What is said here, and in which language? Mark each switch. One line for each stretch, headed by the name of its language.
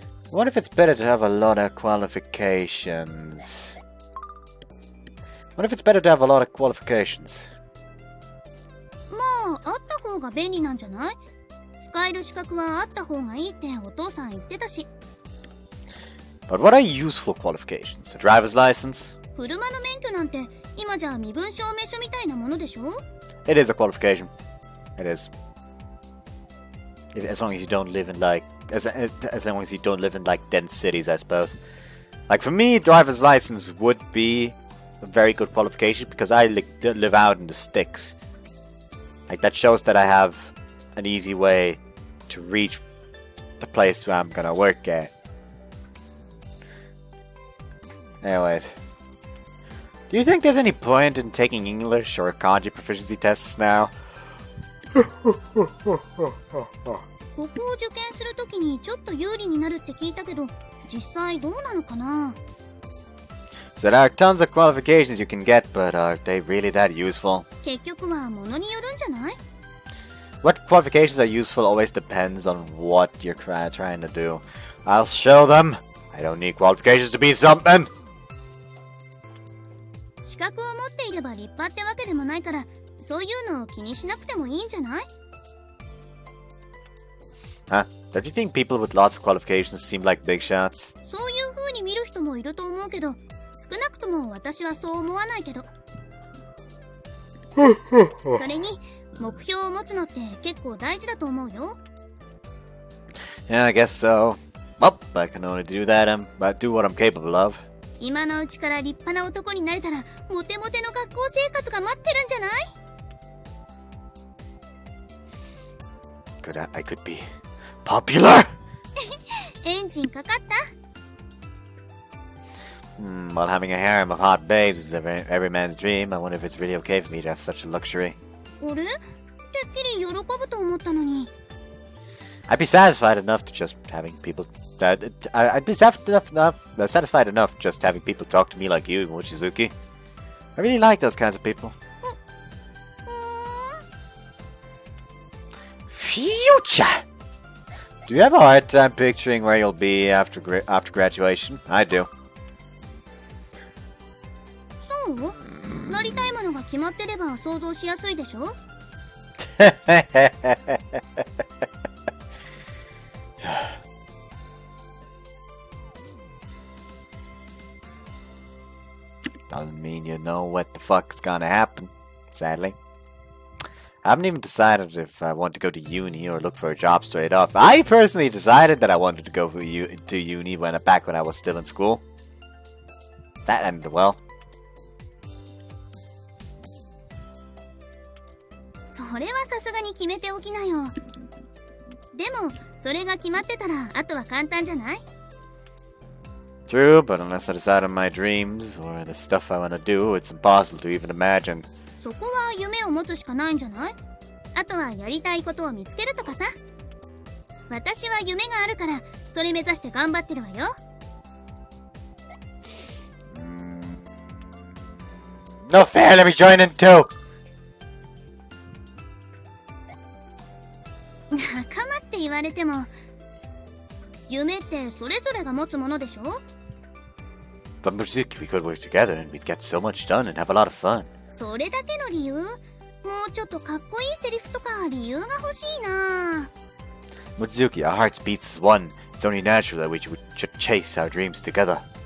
English: What if it's better to have a lot of qualifications? What if it's better to have a lot of qualifications?
Japanese: まああった方が便利なんじゃない？使える資格はあった方がいいってお父さん言ってたし。
English: But what are useful qualifications? A driver's license?
Japanese: 車の免許なんて今じゃ身分証明書みたいなものでしょ？
English: It is a qualification. It is. As long as you don't live in like, as long as you don't live in like dense cities, I suppose. Like for me, driver's license would be a very good qualification because I live out in the sticks. Like that shows that I have an easy way to reach the place where I'm gonna work at. Anyways, do you think there's any point in taking English or kanji proficiency tests now?
Japanese: ここを受験するときにちょっと有利になるって聞いたけど、実際どうなのかな？
English: So there are tons of qualifications you can get, but are they really that useful?
Japanese: 結局はものによるんじゃない？
English: What qualifications are useful always depends on what you're trying to do. I'll show them. I don't need qualifications to be something.
Japanese: 資格を持っていれば立派ってわけでもないから、そういうのを気にしなくてもいいんじゃない？
English: Huh? Don't you think people with lots of qualifications seem like big shots?
Japanese: そういう風に見る人もいると思うけど、少なくとも私はそう思わないけど。それに目標を持つのって結構大事だと思うよ。
English: Yeah, I guess so. Well, I can only do that but do what I'm capable of.
Japanese: 今のうちから立派な男になれたらモテモテの学校生活が待ってるんじゃない？
English: I could be popular.
Japanese: エンジンかかった？
English: While having a harem of hot babes is every man's dream, I wonder if it's really okay for me to have such a luxury.
Japanese: あれ？てっきり喜ぶと思ったのに。
English: I'd be satisfied enough to just having people. I'd be satisfied enough just having people talk to me like you, Mochizuki. I really like those kinds of people. Future! Do you have a hard time picturing where you'll be after graduation? I do.
Japanese: そう？なりたいものが決まってれば想像しやすいでしょ？
English: Doesn't mean you know what the fuck's gonna happen, sadly. I haven't even decided if I want to go to uni or look for a job straight off. I personally decided that I wanted to go to uni back when I was still in school. That ended well.
Japanese: それはさすがに決めておきなよ。でもそれが決まってたらあとは簡単じゃない？
English: True, but unless I decide on my dreams or the stuff I want to do, it's impossible to even imagine.
Japanese: そこは夢を持つしかないんじゃない？あとはやりたいことを見つけるとかさ。私は夢があるからそれ目指して頑張ってるわよ。
English: No fair, let me join in too!
Japanese: 仲間って言われても、夢ってそれぞれが持つものでしょ？
English: But Mizuki, we could work together and we'd get so much done and have a lot of fun.
Japanese: それだけの理由？もうちょっとかっこいいセリフとか理由が欲しいな。
English: Mizuki, our hearts beats as one. It's only natural that we should chase our dreams together.